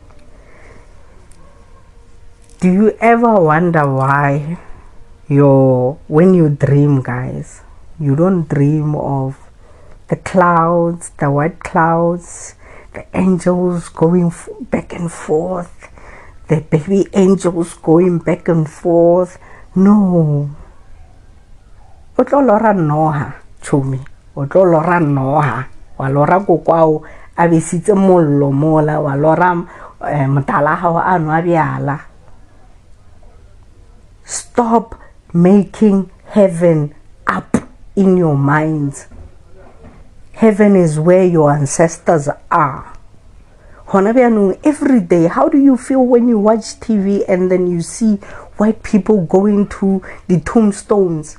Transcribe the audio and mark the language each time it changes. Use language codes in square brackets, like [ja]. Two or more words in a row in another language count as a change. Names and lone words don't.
[en] Do you ever wonder why when you dream, guys, you don't dream of the clouds, the white clouds, the angels going back and forth, the baby angels going back and forth? No. [nso] O tlo lora noha, chumi. O tlo lora noha. Wa lora kokwao a besitse mollo mola, wa lora motala hao a nwa bjala. [en] Stop making heaven up in your minds. Heaven is where your ancestors are. Every day, how do you feel when you watch TV and then you see white people going to the tombstones?